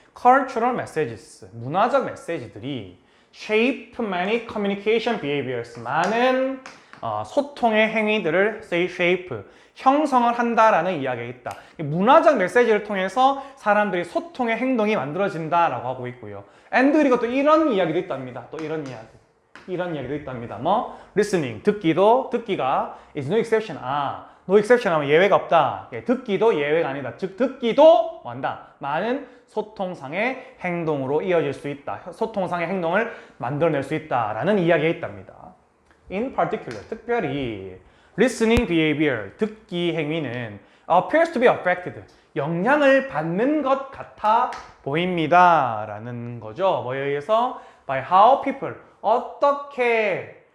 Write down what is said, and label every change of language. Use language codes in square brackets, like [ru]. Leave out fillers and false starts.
[en] Cultural messages, [ko] 문화적 메시지들이 [en] shape many communication behaviors, [ko] 많은 소통의 행위들을 shape, 형성을 한다라는 이야기가 있다. 문화적 메시지를 통해서 사람들이 소통의 행동이 만들어진다라고 하고 있고요. [en] and [ko] 그리고 또 이런 이야기도 있답니다. 또 이런 이야기도 있답니다. [en] listening, [ko] 듣기가 [en] is no exception. no exception [ko] 하면 예외가 없다. 듣기도 예외가 아니다. 즉 듣기도 한다. 많은 소통상의 행동으로 이어질 수 있다. 소통상의 행동을 만들어낼 수 있다라는 이야기가 있답니다. [en] In particular, [ko] 특별히 [en] listening behavior, [ko] 듣기 행위는 [en] appears to be affected, [ko] 영향을 받는 것 같아 보입니다 라는 거죠. 뭐에 의해서? [en] by how people, [ko] 어떻게